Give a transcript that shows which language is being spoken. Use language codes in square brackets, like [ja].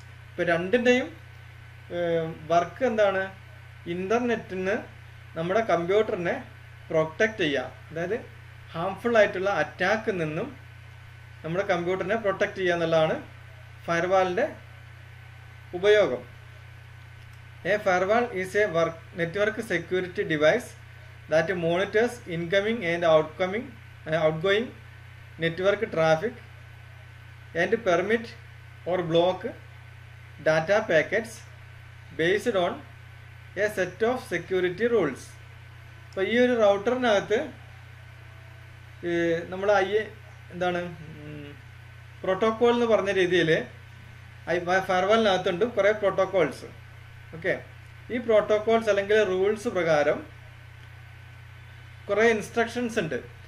[ml] ഇപ്പോൾ രണ്ടിൻ്റെയും വർക്ക് എന്താണ്? ഇൻ്റർനെറ്റിന് നമ്മുടെ കമ്പ്യൂട്ടറിനെ പ്രൊട്ടക്റ്റ് ചെയ്യുക. അതായത് ഹാംഫുൾ ആയിട്ടുള്ള അറ്റാക്കിൽ നിന്നും നമ്മുടെ കമ്പ്യൂട്ടറിനെ പ്രൊട്ടക്റ്റ് ചെയ്യുക എന്നുള്ളതാണ് ഫയർവാളിൻ്റെ ഉപയോഗം. [en] A firewall is a network security device that monitors incoming and outgoing network traffic and permit or block data packets based on a set of security rules. [ml] അപ്പോൾ ഈ ഒരു റൗട്ടറിനകത്ത് നമ്മൾ എന്താണ് പ്രോട്ടോക്കോൾ എന്ന് പറഞ്ഞ രീതിയിൽ ഫയർവാളിനകത്തുണ്ട് കുറേ പ്രോട്ടോക്കോൾസ്. ഓക്കെ, ഈ പ്രോട്ടോക്കോൾസ് അല്ലെങ്കിൽ റൂൾസ് പ്രകാരം കുറേ ഇൻസ്ട്രക്ഷൻസ് ഉണ്ട്.